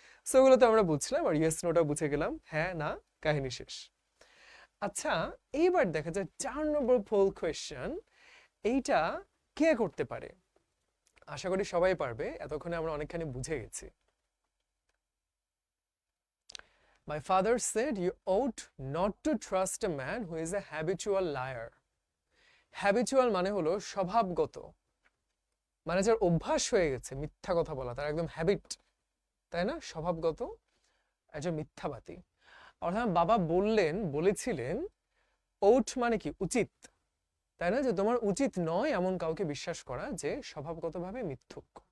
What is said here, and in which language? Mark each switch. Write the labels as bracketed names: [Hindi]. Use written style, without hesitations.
[Bangla] So ওগুলো তো আমরা বুঝলাম, আর ইয়েস নোটা বুঝে গেলাম, হ্যাঁ না কাহিনী শেষ। আচ্ছা, এইবার দেখা যায় 4 নম্বর পোল কোয়েশ্চেন, এইটা কে করতে পারে? আশা করি সবাই পারবে, এতক্ষণে আমরা অনেকখানি বুঝে গেছি। [English] My father said you ought not to trust a man who is a habitual liar. [Bangla] Habitual মানে হলো স্বভাবগত, মানে যার অভ্যাস হয়ে গেছে মিথ্যা কথা বলা, তার একদম হ্যাবিট, তাই না? স্বভাবগত একজন মিথ্যাবাদী। অর্থাৎ বাবা বলেছিলেন ought মানে কি উচিত, তাই না? যে তোমার উচিত নয় এমন কাউকে বিশ্বাস করা যে স্বভাবগতভাবে মিথ্যুক।